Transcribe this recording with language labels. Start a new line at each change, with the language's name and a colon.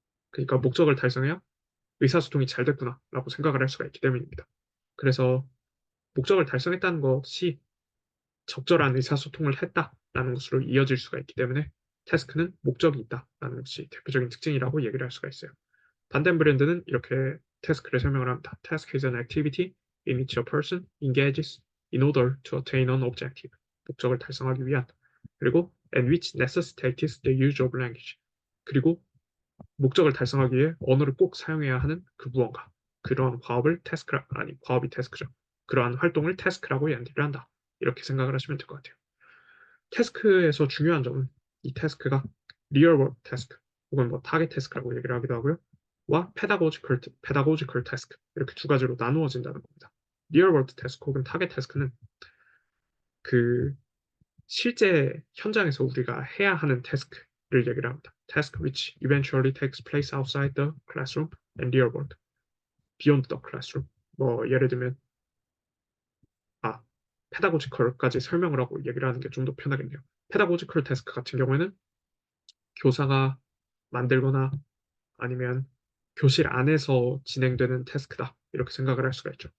Korean: 그러니까 목적을 달성해야 의사소통이 잘 됐구나라고 생각을 할 수가 있기 때문입니다. 그래서 목적을 달성했다는 것이 적절한 의사소통을 했다라는 것으로 이어질 수가 있기 때문에 태스크는 목적이 있다라는 것이 대표적인 특징이라고 얘기를 할 수가 있어요. 반덴 브랜드는 이렇게 태스크를 설명을 합니다.
English: Task is an activity in which a person engages in order to attain an objective.
Korean: 목적을 달성하기 위한. 그리고
English: and which necessitates the use of language.
Korean: 그리고 목적을 달성하기 위해 언어를 꼭 사용해야 하는 그 무언가. 그러한 과업을 태스크라 아니 과업이 태스크죠. 그러한 활동을 태스크라고 얘기를 한다. 이렇게 생각을 하시면 될 것 같아요. 태스크에서 중요한 점은 이 태스크가 리얼 월드 태스크 혹은 뭐 타겟 태스크라고 얘기를 하기도 하고요. 와 페다고지컬 태스크 이렇게 두 가지로 나누어진다는 겁니다. 리얼 월드 태스크 혹은 타겟 태스크는 그 실제 현장에서 우리가 해야 하는 태스크를 얘기를 합니다.
English: Task which eventually takes place outside the classroom and real world, beyond the classroom.
Korean: 뭐 예를 들면 아 페다고지컬까지 설명을 하고 얘기를 하는 게 좀 더 편하겠네요. 페다고지컬 태스크 같은 경우에는 교사가 만들거나 아니면 교실 안에서 진행되는 태스크다. 이렇게 생각을 할 수가 있죠.